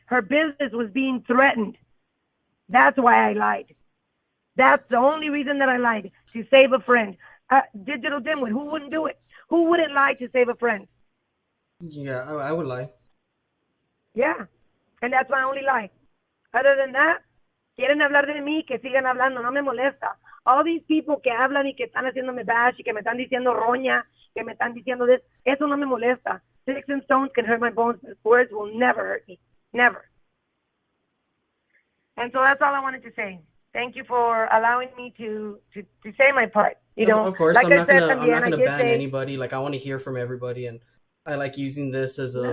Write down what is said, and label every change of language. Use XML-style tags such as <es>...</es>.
<en>Her business was being threatened. That's why I lied. That's the only reason that I lied, to save a friend. Digital Dimwit, who wouldn't do it? Who wouldn't lie to save a friend? Yeah, I would lie. Yeah, and that's my only lie. Other than that,</en> <es>quieren hablar de mí, que sigan hablando, no me molesta.</es> <en>All these people</en> <es>que hablan y que están haciéndome bash y que me están diciendo roña, que me están diciendo this, eso no me molesta.</es> <en>Sticks and stones can hurt my bones, but words will never hurt me. Never. And so that's all I wanted to say. Thank you for allowing me to say my part. You know, of course, like I'm not gonna ban say, anybody. Like, I want to hear from everybody, and I like using this as a</en>